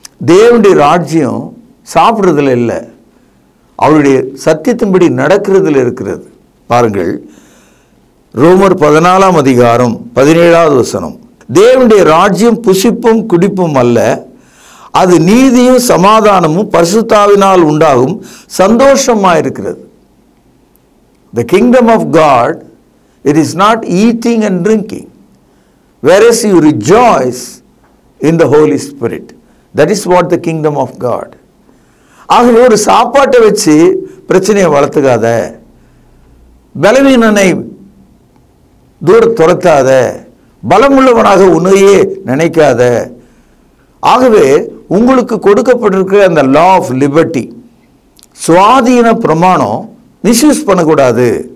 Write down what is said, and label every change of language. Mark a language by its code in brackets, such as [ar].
[ta] தேவனுடைய ராஜ்யம் சாப்பிட்றதுல இல்லை, அவருடைய சத்தியத்தின்படி நடக்கிறதுல இருக்கிறது. பாருங்கள், ரோமர் 14:17 தேவனுடைய ராஜ்யம் புசிப்பும் குடிப்பும் அல்ல, அது நீதியும் சமாதானமும் பரிசுத்தாவினால் உண்டாகும் சந்தோஷமாக இருக்கிறது. [en] The kingdom of God, it is not eating and drinking, whereas you rejoice in the Holy Spirit. That is what the kingdom of God. [ta] ஆகவே ஒரு சாப்பாட்டை வச்சு பிரச்சனையை வளர்த்துக்காத, பலவீனனை தூர துரத்தாத, பலமுள்ளவனாக உன்னையே நினைக்காத. ஆகவே உங்களுக்கு கொடுக்கப்பட்டிருக்கிற அந்த லா ஆஃப் லிபர்ட்டி, சுவாதீன பிரமாணம் மிஸ்யூஸ் பண்ணக்கூடாது.